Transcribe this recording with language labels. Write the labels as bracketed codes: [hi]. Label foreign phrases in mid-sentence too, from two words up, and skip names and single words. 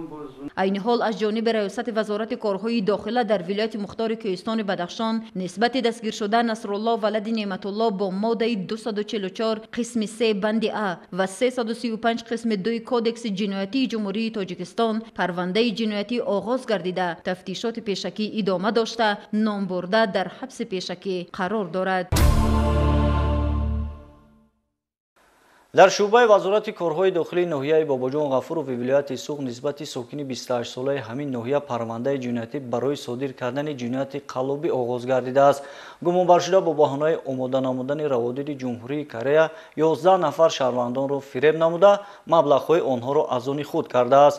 [tg] عین حال از جانب ریاست وزارت کارهای داخله در ولایت مختار کوهستان بدخشان نسبت دستگیر شدن نصرالله ولد نعمتالله با ماده 244 قسم 3 بند ا و 335 قسم 2 کودکس جنایتی جمهوری تاجیکستان پرونده جنایتی آغاز گردیده تفتیشات پیشکی ادامه داشته نام برده در حبس پیشکی قرار دارد. дар шӯъбаи вазорати корҳои дохилии ноҳияи Бобоҷон Ғафурови вилояти Суғ нисбати сокини 28 солаи ҳамин ноҳия парвандаи ҷиноятӣ барои содир кардани ҷинояти қаллобӣ оғоз гардидааст. гумонбаршуда бо баҳонаи омода намудани раводиди ҷумҳурии Корея 11 нафар шаҳрвандонро фиреб намуда маблағҳои онҳоро аз они худ кардааст.